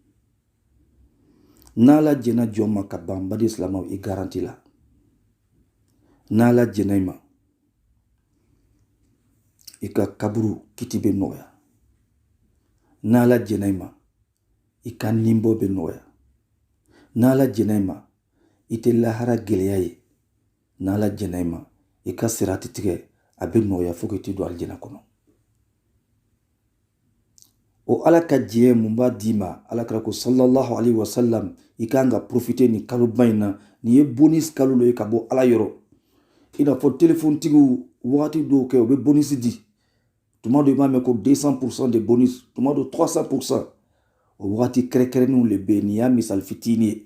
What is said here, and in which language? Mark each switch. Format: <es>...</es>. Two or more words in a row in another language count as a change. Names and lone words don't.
<bm>n'Ala jɛnna jɔn ma ka ban baden silamɛw i garanti la, n'Ala jɛnna i ma i ka kaburu kiti bɛ nɔgɔya, n'Ala jɛnna i ma i ka ninbɔ bɛ nɔgɔya, n'Ala jɛnna i ma i tɛ lahara gɛlɛya ye, n'Ala jɛnna i ma i ka sirati tigɛ a bɛ nɔgɔya fo k'i t'i don alijɛnɛ kɔnɔ. o Ala ka jɛn mun b'a d'i ma, Alakira ko</bm> <ar>صلى الله عليه وسلم</ar> <bm>i kan ka profiter ni kalo ba in na, nin ye bonus kalo le ye ka bɔ Ala yɔrɔ. i n'a fɔ téléphone tigiw wagati dɔw kɛ u bɛ bonus di, tuma dɔ i b'a mɛn ko 200% de bonus, tuma dɔ 300%. o wagati kɛrɛnkɛrɛnnenw le bɛ yen, nin y'a misali fitinin ye.</bm>